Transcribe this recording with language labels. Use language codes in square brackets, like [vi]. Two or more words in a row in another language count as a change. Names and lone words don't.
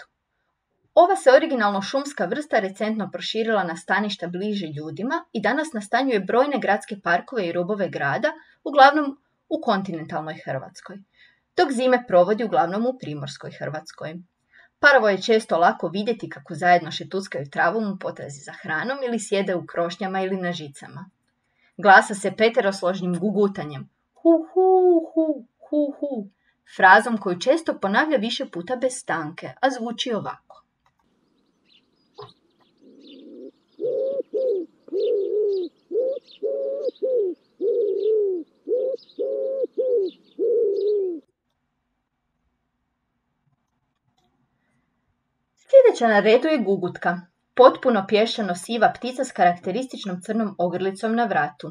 [hr] Ova se originalno šumska vrsta recentno proširila na staništa bliže ljudima i danas nastanjuje brojne gradske parkove i rubove grada, uglavnom u kontinentalnoj Hrvatskoj, dok zime provodi uglavnom u primorskoj Hrvatskoj. Parovo je često lako vidjeti kako zajedno šetuckaju travom u potrazi za hranom ili sjede u krošnjama ili na žicama. Glasa se peterosložnim gugutanjem, hu hu hu hu hu, frazom koju često ponavlja više puta bez stanke, a zvuči ovako. Sljedeća na redu je gugutka, potpuno pješčano-siva ptica s karakterističnom crnom ogrlicom na vratu.